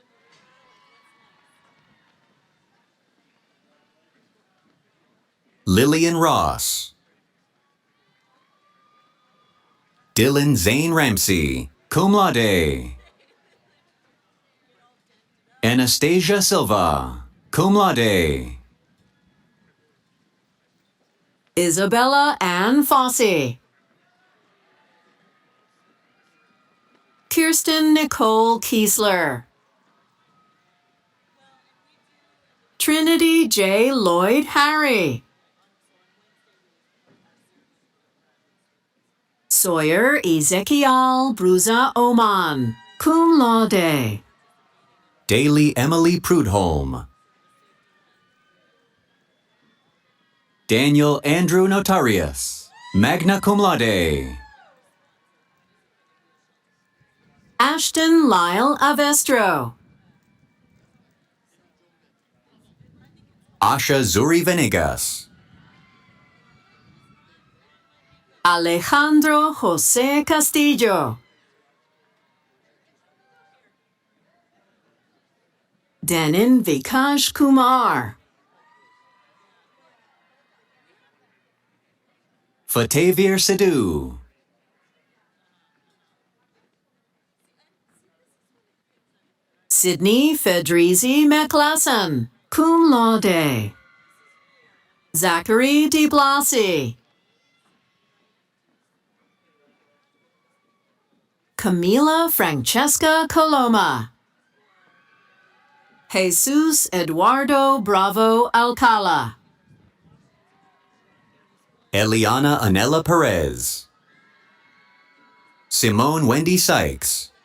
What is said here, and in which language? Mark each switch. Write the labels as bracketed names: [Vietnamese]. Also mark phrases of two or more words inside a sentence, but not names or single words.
[English] Lillian Ross. Dylan Zane Ramsey, [Latin] cum laude. [English] Anastasia Silva, [Latin] cum laude. [English] Isabella Ann Fossey. Kirsten Nicole Kiesler. Trinity J. Lloyd Harry. Sawyer Ezekiel Bruza Oman, [Latin] cum laude. [English] Daly Emily Prudholm. Daniel Andrew Notarius, [Latin] magna cum laude. [English] Ashton Lyle Avestro. Asha Zuri Venegas. Alejandro Jose Castillo. Denin Vikash Kumar. Fatavir Sidhu. Sydney Fedrizi McLassen, [Latin] cum laude. [English] Zachary DeBlasi. Camila Francesca Coloma. Jesus Eduardo Bravo Alcala. Eliana Anela Perez. Simone Wendy Sykes.